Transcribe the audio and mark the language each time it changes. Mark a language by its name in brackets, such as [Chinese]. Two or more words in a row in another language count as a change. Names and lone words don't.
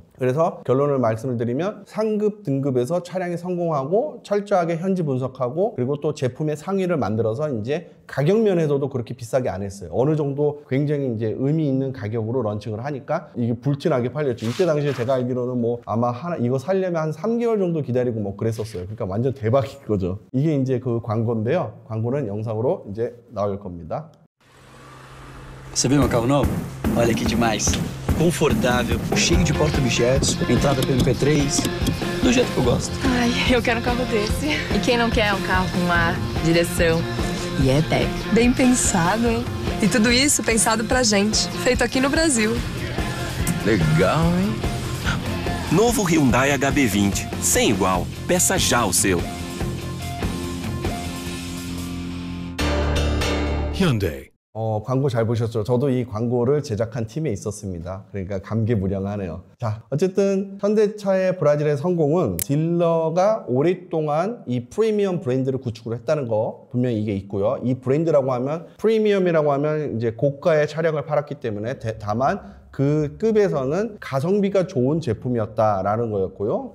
[Korean] 그래서 결론을 말씀을 드리면 상급 등급에서 차량이 성공하고 철저하게 현지 분석하고 그리고 또 제품의 상위를 만들어서 이제 가격 면에서도 그렇게 비싸게 안 했어요. 어느 정도 굉장히 이제 의미 있는 가격으로 런칭을 하니까 이게 불티나게 팔렸죠. 이때 당시에 제가 알기로는 뭐 아마 이거 살려면 한 3개월 정도 기다리고 뭐 그랬었어요. 그러니까 완전 대박인 거죠. 이게 이제 그 광고인데요. 광고는 영상으로 이제 나올 겁니다. [Portuguese] Você viu meu carro novo? Olha que demais. Confortável, cheio de porta-objetos, entrada MP3, do jeito que eu gosto. Ai, eu quero um carro desse. E quem não quer um carro com ar, direção e é-tech? Bem pensado, hein? E tudo isso pensado pra gente, feito aqui no Brasil. Legal, hein? Novo Hyundai HB20, sem igual. Peça já o seu. Hyundai. [Korean] 광고 잘 보셨죠? 저도 이 광고를 제작한 팀에 있었습니다. 그러니까 감개무량하네요. 자, 어쨌든 현대차의 브라질의 성공은 딜러가 오랫동안 이 프리미엄 브랜드를 구축을 했다는 거 분명히 이게 있고요. 이 브랜드라고 하면 프리미엄이라고 하면 이제 고가의 차량을 팔았기 때문에 다만 그 급에서는 가성비가 좋은 제품이었다라는 거였고요.